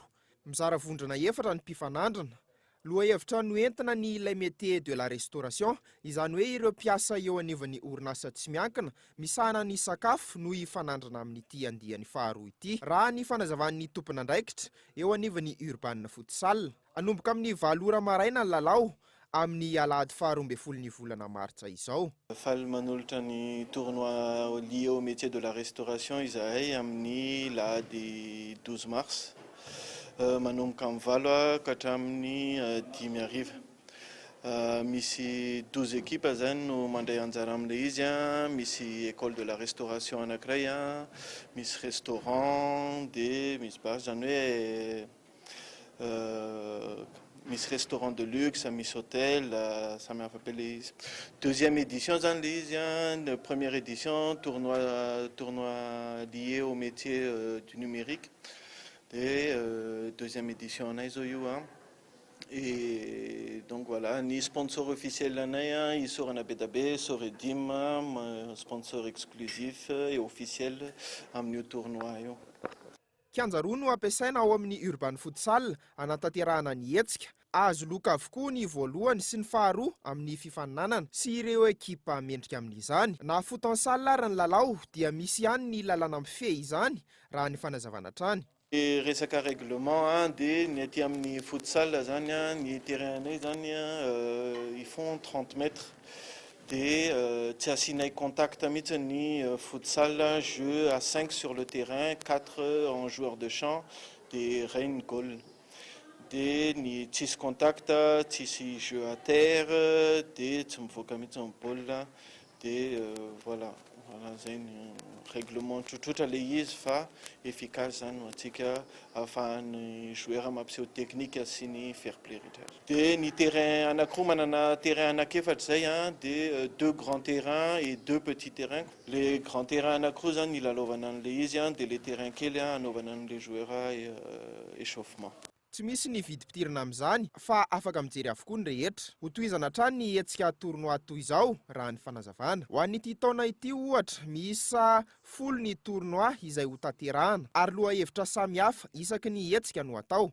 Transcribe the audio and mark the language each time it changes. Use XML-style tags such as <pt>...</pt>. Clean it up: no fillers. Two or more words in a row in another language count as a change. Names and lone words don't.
<mg>Mizara vondrona 4 ny mpifanandrana. Loha hevitra no entina ny</mg> <fr>Le Métier de la Restauration,</fr> <mg>izany hoe ireo mpiasa eo anivon'ny orinasa tsy miankina misahana ny sakafo no ifanandrana amin'ity andiany faharoa ity. Raha ny fanazavan'ny tompon'andraikitra eo anivon'ny Urban Futsal, anomboka amin'ny 7 maraina ny lalao amin'ny alahady 12 ny volana martsa izao. Faly manolotra ny</mg> <fr>tournoi lié au métier de la restauration</fr> <mg>izahay amin'ny lahady 12 mars. Manomboka amin'ny 8 ka hatramin'ny 10 ariva. Misy 12 équipes zany no mandray anjara amin'ilay izy a, misy</mg> <fr>école de la restauration</fr> <mg>anankiray a, misy restaurant dia misy bar zany hoe misy</mg> <fr>restaurant de luxe,</fr> <mg>misy hôtel, samy hafa be ilay izy.</mg> <fr>Deuxième édition</fr> <mg>zany ilay izy a,</mg> <fr>première édition tournoi lié au métier du numérique</fr> <mg>dia</mg> <fr>deuxième édition</fr> <mg>anay zao io a.</mg> <fr>Et donc voilà, ni sponsor officiel</fr> <mg>anay isorana be da be</mg> <fr>Soredim, sponsor exclusif et officiel</fr> <mg>amin'io tournoi io. Kianja roa no ampiasaina ao amin'ny Urban Futsal anatanterahana ny hetsika. Azo loka avokoa ny voalohany sy ny faharoa amin'ny fifaninanana sy ireo ekipa mendrika amin'izany. Na futsal ary ny lalao dia misy ihany ny lalana mifehy izany raha ny fanazavana trany. Resaka règlement dia ny aty amin'ny futsal zany ny terrain anay zany</mg> <fr>ils font 30 mètres</fr> <mg>dia tsy asianay contact mihitsy ny futsal,</mg> <fr>jeu à 5 sur le terrain, 4 en joueur de champ dia rain goal.</fr> <mg>Dia ny tsisy contact, tsisy</mg> <fr>jeu à terre</fr> <mg>dia tsy mivoaka mihitsy ny baolina dia voilà zay ny règlement tsotsotra le izy fa efficace zany antsika ahafahan'ny joueur mampiseho technique sy ny</mg> <en>fair play</en> <mg>rehetra. Dia ny terrain anankiroa manana terrain anankiefatra zay dia</mg> <fr>2 grands terrains et 2 petits terrains. Les grands terrains</fr> <mg>anankiroa zany ilalaovana an'le izy dia le terrain kely anaovana an'le joueur échauffement. Tsy misy ny vidim-pitirana amin'izany fa afaka mijery avokoa ny rehetra. Ho tohizana hatrany ny hetsika tournoi toy izao raha ny fanazavana. Ho an'ity taona ity ohatra miisa 10 ny tournoi izay ho tanterahana ary loha-hevitra samihafa isaky ny hetsika no atao.</mg>